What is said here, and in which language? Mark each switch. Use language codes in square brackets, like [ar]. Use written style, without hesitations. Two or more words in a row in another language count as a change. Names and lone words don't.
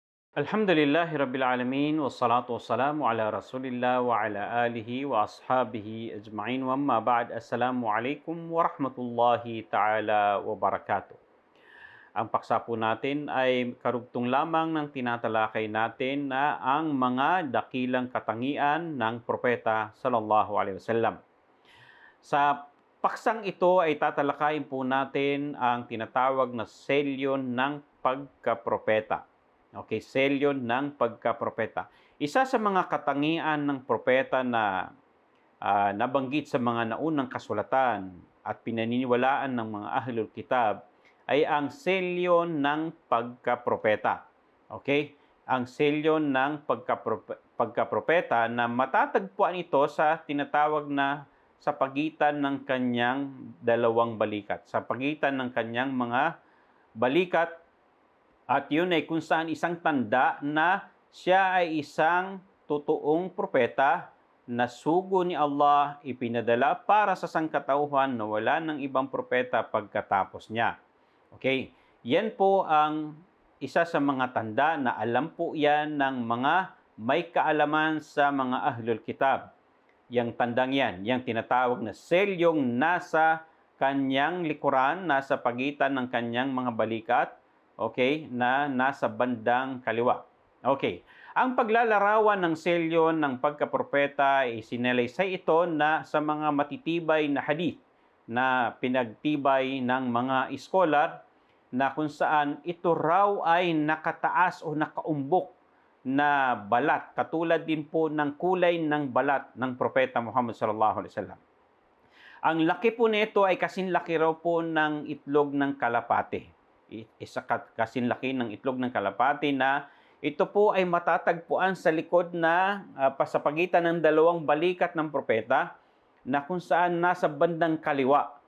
[ar] الحمد لله رب العالمين والصلاة والسلام على رسول الله وعلى آله وأصحابه أجمعين وأما بعد. السلام عليكم ورحمة الله تعالى وبركاته. [tl] Ang paksa po natin ay karugtong lamang ng tinatalakay natin na ang mga dakilang katangian ng propeta [ar] صلى الله عليه وسلم. [tl] Sa paksang ito ay tatalakayin po natin ang tinatawag na selyo ng pagkapropeta. Okay, selyo ng pagkapropeta. Isa sa mga katangian ng propeta na nabanggit sa mga naunang kasulatan at pinaniniwalaan ng mga [ar] أهل الكتاب [tl] ay ang selyo ng pagkapropeta. Okay? Ang selyo ng pagkapropeta na matatagpuan ito sa tinatawag na sa pagitan ng kanyang dalawang balikat. Sa pagitan ng kanyang mga balikat, at yun ay kung saan isang tanda na siya ay isang totoong propeta na sugo ni Allah ipinadala para sa sangkatauhan na wala ng ibang propeta pagkatapos niya. Okay? Yan po ang isa sa mga tanda na alam po yan ng mga may kaalaman sa mga [ar] أهل الكتاب. [tl] Yang tandang yan, yung tinatawag na selyong nasa kanyang likuran, nasa pagitan ng kanyang mga balikat, okay, na nasa bandang kaliwa. Okay. Ang paglalarawan ng selyo ng pagkapropeta ay sinalaysay ito na sa mga matitibay na hadith na pinagtibay ng mga iskolar na kung saan ito raw ay nakataas o nakaumbok na balat, katulad din po ng kulay ng balat ng propeta Muhammad [ar] صلى الله عليه وسلم. [tl] Ang laki po nito ay kasinlaki raw po ng itlog ng kalapate. Isa kasinlaki ng itlog ng kalapate na ito po ay matatagpuan sa likod na pasapagitan ng dalawang balikat ng propeta na kung saan nasa bandang kaliwa.